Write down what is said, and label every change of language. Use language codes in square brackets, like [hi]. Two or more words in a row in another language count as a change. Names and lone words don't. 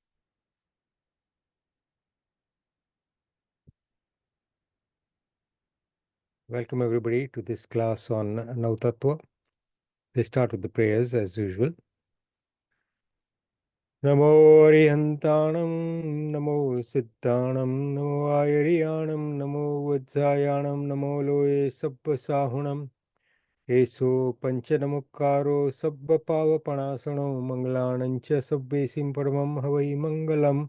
[en] Welcome everybody to this class on Nav Tatva. They start with the prayers as usual. [pra] Namo Arihantanam, Namo Siddhanam, Namo Ayariyanam, Namo Vajjayanam, Namo Loe Sabba Sahunam, Eso Panchanamukaro Sabba Pavapanasano, Mangalanancha Sabbe Simpadamam Havai Mangalam.